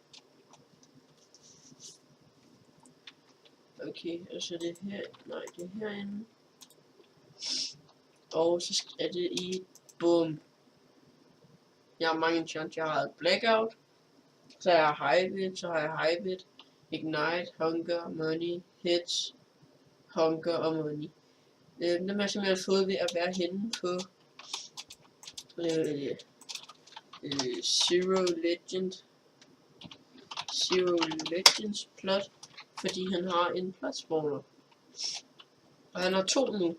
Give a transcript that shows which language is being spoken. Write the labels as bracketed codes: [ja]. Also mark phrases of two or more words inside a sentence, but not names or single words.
[da] Okay, og så det her, nej, det er herinde. Og så er det i boom. Jeg har mange chance. Jeg har blackout. Så har jeg hybrid, ignite, hunger, money, hits, hunger og money. Dem har jeg simpelthen fået ved at være henne på Zero Legends plot, fordi han har en [en] plot spawner. [da] Og han har 2 nu.